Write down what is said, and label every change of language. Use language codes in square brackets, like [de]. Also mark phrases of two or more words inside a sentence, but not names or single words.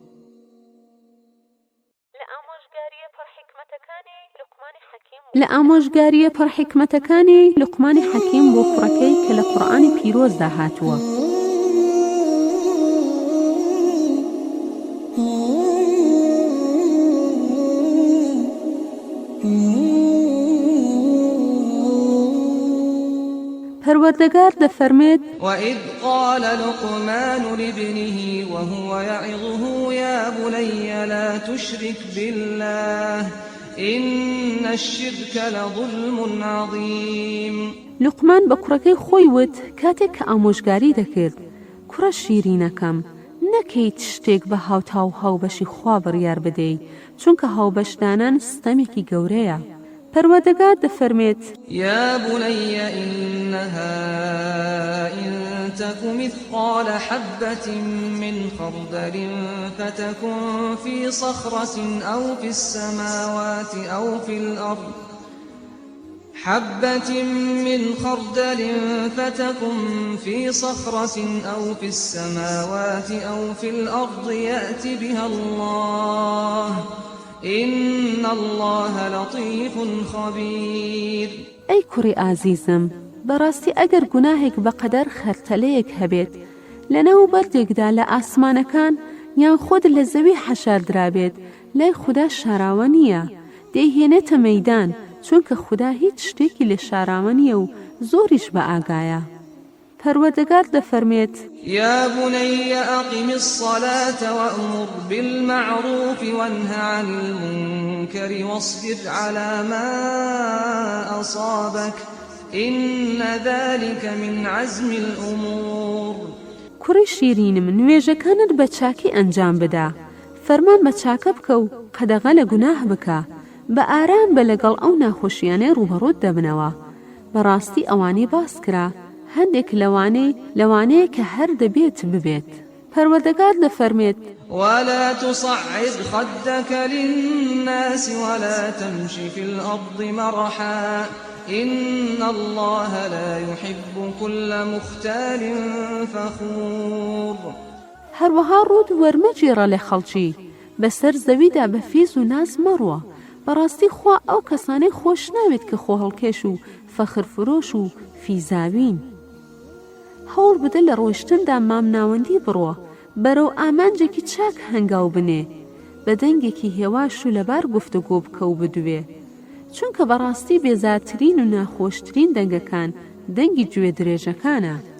[ckb] لە ئامۆژگاریە پڕ حیکمەتەکانی لوقمانی حەکیم بۆ کوڕەکەی کە لە قورئانی پیرۆزدا هاتووە. پەروەردەگار دەفەرمێت: [ar] وَإِذْ قَالَ لُقْمَانُ لِابْنِهِ وَهُوَ يَعِظُهُ يَا بُنَيَّ لَا تُشْرِكْ بِاللَّهِ إِنَّ الشِّرْكَ لَظُلْمٌ عَظِيمٌ. [ckb] لوقمان بە کوڕەکەی خۆی وت کاتێک کە ئامۆژگاری دەکرد: کوڕە شیرینەکەم، نەکەیت شتێک بە هاوتا و هاوبەشی خوا بڕیار بدەیت، چونکە هاوبەشدانان ستەمێکی گەورەیە. پەروەردەگار دەفەرمێت: [ar] يا بني إنها إن تك مثقال حبة من خردل فتكن في صخرة أو في السماوات أو في الأرض حبة من خردل فتكن في صخرة أو في السماوات أو في الأرض يأت بها الله إن الله لطيف خبير. [ckb] ئەی کوڕی ئازیزم، بەڕاستی ئەگەر گوناهێک بەقەدەر خەرتەلەیەک هەبێت لەنەو بەردێکدا لە ئاسمانەکان یان خۆت لە زەوی حەشاردرابێت لای خوددا شاراوە نییە، دەیهێنێتە مەیدان، چونکە خوددا هیچ شتێکی لێ شاراوە نییە و زۆریش بە ئاگایە. پەروەردگار دەفەرمێت: [ar] يا بني أقم الصلاة وأمر بالمعروف وانه عن المنكر واصبر على ما أصابك إن ذلك من عزم الأمور. [ckb] کوڕی شیرینم، نوێژەکانت بە چاکی ئەنجام بدە، فەرمان بە چاکە بکە و قەدەغە لە گوناح بکە، بە ئارام بە لەگەڵ ئەو ناخۆشیانەی ڕوبەڕۆت دەبنەوە. بەڕاستی ئەوانەی باس کرا هەندێک لەوانەیە کە هەر دەبێت ببێت. پەروەردگار دەفەرمێت: [ar] ولا تصعد خدك للناس ولا تمش في الأرض مرحا إن الله لا يحب كل مختال فخور. [ckb] هەروەها ڕوود وەرمەگێڕە لە خەڵکی، بەسەر زەویدا بە فیز و ناز مەڕوە. بەڕاستی خوا ئەو کەسانەی خۆش ناوێت کە خۆ هەڵکێش و فەخرفرۆش و فیزاوین. هەوڵ بدە لە ڕۆیشتندا مامناوەندی بڕوە، بەرەو ئامانجێکی چاک هەنگاو بنێ، بە دەنگێکی هێواش و لەبار گفتوگۆ بکە و بدوێ، چونکە بەڕاستی بێزارترین و ناخۆشترین دەنگەکان دەنگی گوێ درێژەکانە.